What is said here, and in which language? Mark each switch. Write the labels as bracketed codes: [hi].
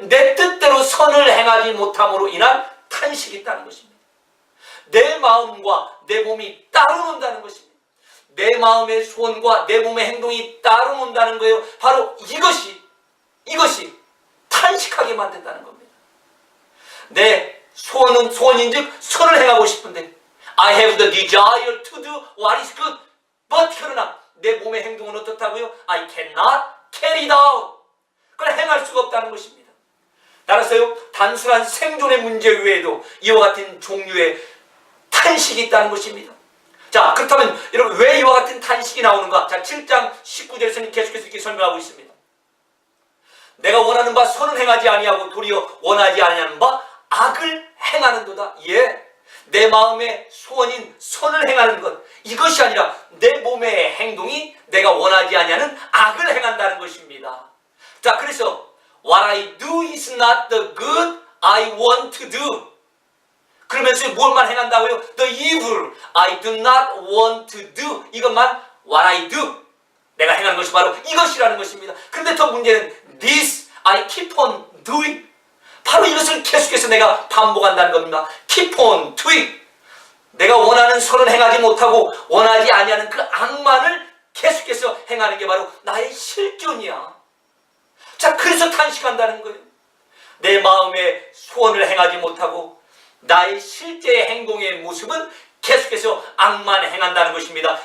[ko] 내 뜻대로 선을 행하지 못함으로 인한 탄식이 있다는 것입니다. 내 마음과 내 몸이 따로 논다는 것입니다. 내 마음의 소원과 내 몸의 행동이 따로 논다는 거예요. 바로 이것이 탄식하게 만든다는 겁니다. 내 소원인즉 선을 행하고 싶은데 [en] I have the desire to do what is good. [ko] But 그러나 내 몸의 행동은 어떻다고요? [en] I cannot carry it out. [ko] 그걸 행할 수가 없다는 것입니다. 따라서요, 단순한 생존의 문제 외에도 이와 같은 종류의 탄식이 있다는 것입니다. 자, 그렇다면 여러분 왜 이와 같은 탄식이 나오는가? 자, 7장 19절에서는 계속해서 이렇게 설명하고 있습니다. 내가 원하는 바 선을 행하지 아니하고 도리어 원하지 아니하는 바 악을 행하는도다. 예, 내 마음의 소원인 선을 행하는 것, 이것이 아니라 내 몸의 행동이 내가 원하지 아니하는 악을 행한다는 것입니다. 자, 그래서 [en] What I do is not the good I want to do. [ko] 그러면서 무엇만 행한다고요? [en] The evil I do not want to do. 이것만 what I do. [ko] 내가 행하는 것이 바로 이것이라는 것입니다. 그런데 더 문제는 [en] this I keep on doing. [ko] 바로 이것을 계속해서 내가 반복한다는 겁니다. [en] Keep on doing. [ko] 내가 원하는 선을 행하지 못하고 원하지 아니하는 그 악만을 계속해서 행하는 게 바로 나의 실존이야. 자, 그래서 탄식한다는 거예요. 내 마음의 소원을 행하지 못하고 나의 실제 행동의 모습은 계속해서 악만 행한다는 것입니다.